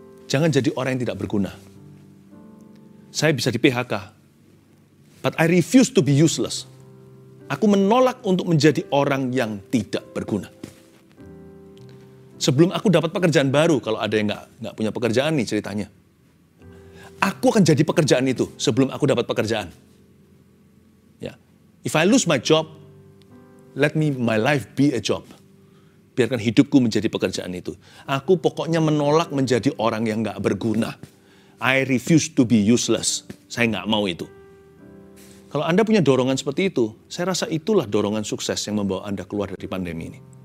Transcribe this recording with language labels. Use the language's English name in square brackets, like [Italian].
[Indonesian] Jangan jadi orang yang tidak berguna. Saya bisa di PHK, [English] but I refuse to be useless. [Indonesian] Aku menolak untuk menjadi orang yang tidak berguna. Sebelum aku dapat pekerjaan baru, kalau ada yang nggak punya pekerjaan nih ceritanya. Aku akan jadi pekerjaan itu sebelum aku dapat pekerjaan. Ya. [English] If I lose my job, let my life be a job. [Indonesian] Biarkan hidupku menjadi pekerjaan itu. Aku pokoknya menolak menjadi orang yang nggak berguna. [English] I refuse to be useless. [Indonesian] Saya nggak mau itu. Kalau Anda punya dorongan seperti itu, saya rasa itulah dorongan sukses yang membawa Anda keluar dari pandemi ini.